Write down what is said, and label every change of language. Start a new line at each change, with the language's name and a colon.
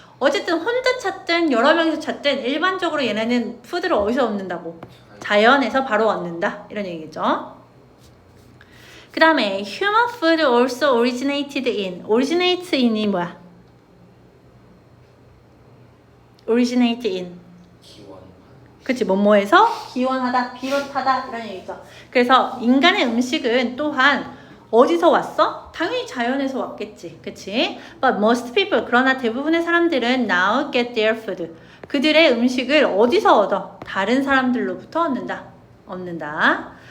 Korean: 어쨌든 혼자 찾든 여러 명이서 찾든 일반적으로 얘네는 푸드를 어디서 얻는다고? 자연에서 바로 얻는다. 이런 얘기죠. 그 다음에
English: human food also originated in. originate in이
Korean: 뭐야?
English: originate in.
Korean: 기원. 그치, 뭐뭐에서 기원하다, 비롯하다 이런 얘기죠. 그래서 인간의 음식은 또한 어디서 왔어? 당연히 자연에서 왔겠지. 그치?
English: But most people,
Korean: 그러나 대부분의 사람들은
English: now get their food.
Korean: 그들의 음식을 어디서 얻어? 다른 사람들로부터 얻는다. 없는다.